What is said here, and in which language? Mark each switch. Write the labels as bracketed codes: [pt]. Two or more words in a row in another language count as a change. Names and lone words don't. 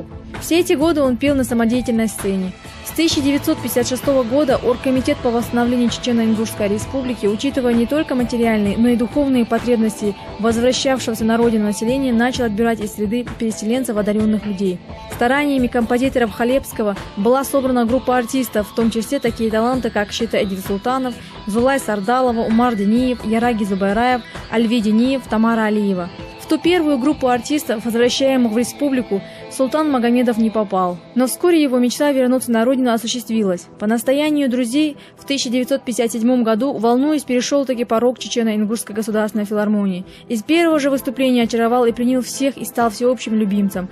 [ru] Все эти годы он пел на самодеятельной сцене. С 1956 года Оргкомитет по восстановлению Чечено-Ингушской республики, учитывая не только материальные, но и духовные потребности возвращавшегося на родину населения, начал отбирать из среды переселенцев одаренных людей. Стараниями композиторов Халепского была собрана группа артистов, в том числе такие таланты, как Шита Эдил Султанов, Зулай Сардалова, Умар Дениев, Яраги Зубайраев, Альви Дениев, Тамара Алиева. В ту первую группу артистов, возвращаемых в республику, султан Магомедов не попал. Но вскоре его мечта вернуться на родину осуществилась. По настоянию друзей в 1957 году, волнуясь, перешел таки порог Чечено-Ингушской государственной филармонии. Из первого же выступления очаровал и принял всех и стал всеобщим любимцем.